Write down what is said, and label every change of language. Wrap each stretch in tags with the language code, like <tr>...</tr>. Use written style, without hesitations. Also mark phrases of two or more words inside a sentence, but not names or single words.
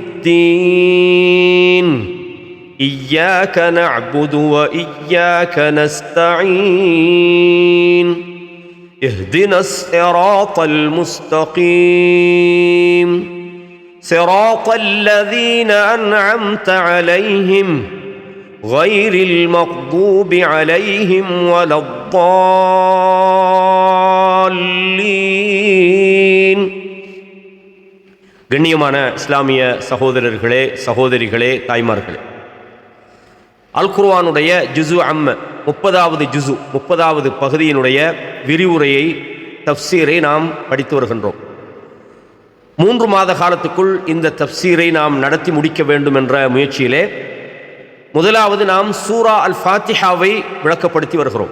<ar>الدين إياك نعبد وإياك نستعين اهدنا الصراط المستقيم صراط الذين أنعمت عليهم غير المغضوب عليهم ولا الضالين.</ar> <ta>கண்ணியமான இஸ்லாமிய சகோதரர்களே, சகோதரிகளே, தாய்மார்களே, அல் குர்ஆனுடைய</ta> <ar>جزء عم</ar> <ta>30வது ஜுஸு 30வது பகுதியினுடைய விரிவுரையை, தஃப்சீரை நாம் படித்து வருகின்றோம். 3 மாத காலத்துக்குள் இந்த தஃப்சீரை நாம் நடத்தி முடிக்க வேண்டும் என்ற முயற்சியிலே முதலாவது நாம் சூரா அல் ஃபாத்திஹாவை விளக்கப்படுத்தி வருகிறோம்.</ta>